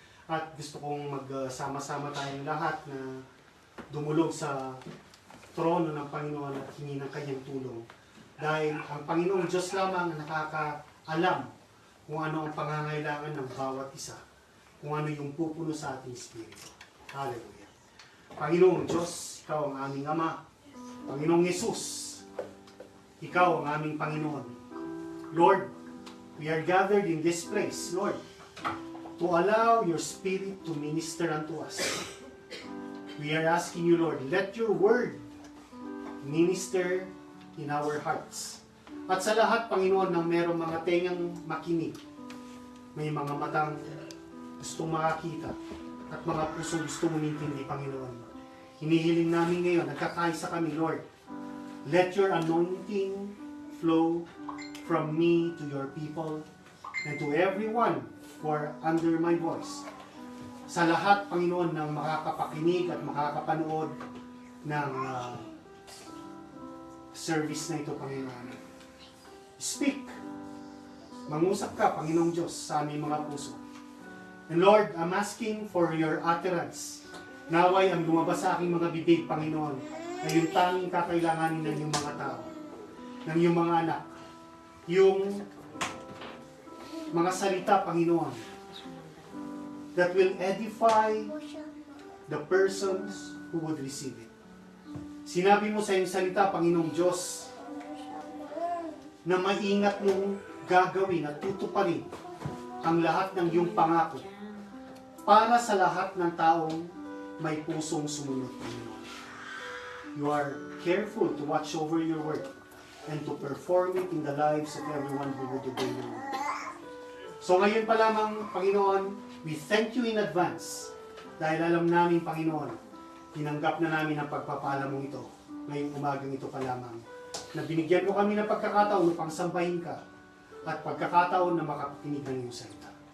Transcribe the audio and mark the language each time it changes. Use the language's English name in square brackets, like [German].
[Filipino] At gusto kong magsama-sama tayong lahat na dumulog sa trono ng Panginoon at hingi ng kanyang tulong. Dahil ang Panginoong Diyos lamang ang nakakaalam kung ano ang pangangailangan ng bawat isa, kung ano yung pupuno sa ating spirito. Hallelujah. Panginoong Diyos, Ikaw ang aming Ama. Panginoong Yesus, Ikaw ang aming Panginoon. [English] Lord, we are gathered in this place, Lord, to allow your Spirit to minister unto us. We are asking you, Lord, let your word minister in our hearts. [Filipino] At sa lahat, Panginoon, ng merong mga tengang makinig, may mga matang gustong makakita, at mga pusong gustong umintindi, Panginoon. Hinihiling namin ngayon, nagkakaisa kami, Lord. [English] Let your anointing flow from me to your people and to everyone who are under my voice. [Filipino] Sa lahat, Panginoon, ng makakapakinig at makakapanood ng service na ito, Panginoon. Speak. Mangusap ka, Panginoong Diyos, sa aming mga puso. [English] And Lord, I'm asking for your utterance. [Filipino] Naway ang lumabas sa aking mga bibig, Panginoon, ay yung tanging kakailanganin ng iyong mga tao, ng iyong mga anak, yung mga salita, Panginoon, [English] that will edify the persons who would receive it. [Filipino] Sinabi mo sa iyong salita, Panginoong Diyos, na maingat mong gagawin at tutuparin ang lahat ng iyong pangako para sa lahat ng taong may pusong sumunod, Panginoon. [English] You are careful to watch over your word and to perform it in the lives of everyone who would obey your word. [Filipino] So ngayon pa lamang, Panginoon, [English] we thank you in advance [Filipino] dahil alam namin, Panginoon, tinanggap na namin ang pagpapala mong ito ngayong umagang ito pa lamang, na binigyan mo kami ng pagkakataon upang sambahin ka at pagkakataon na makapakinig ng iyong salita.